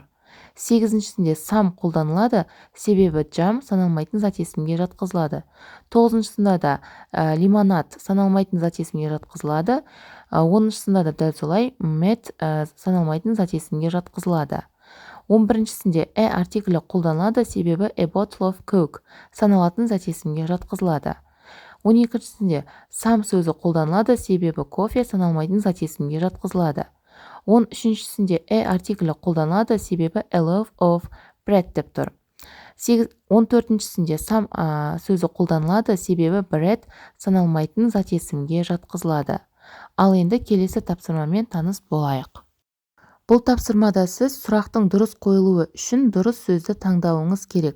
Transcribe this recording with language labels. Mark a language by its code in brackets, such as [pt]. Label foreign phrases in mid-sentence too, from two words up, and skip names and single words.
[kk] Сегізіншісінде some қолданылады, себебі jam саналмайтын зат есімге жатқызылады. Тоғызыншысында да лимонад саналмайтын зат есімге жатқызылады. Оныншысында да дәл солай met саналмайтын зат есімге жатқызылады. 11-шісінде артиклі қолданылады, себебі [en] a bottle of coke [kk] саналатын зат есімге жатқызылады. 12-шісінде some сөзі қолданылады, себебі кофе саналмайтын зат есімге жатқызылады. 13-шісінде артиклі қолданылады, себебі [en] a loaf of bread [kk] деп тұр. 14-шісінде some сөзі қолданылады, себебі bread саналмайтын зат есімге жатқызылады. Ал енді келесі тапсырмамен таныс болайық. Бұл тапсырмада сіз сұрақтың дұрыс қойылуы үшін дұрыс сөзді таңдауыңыз керек.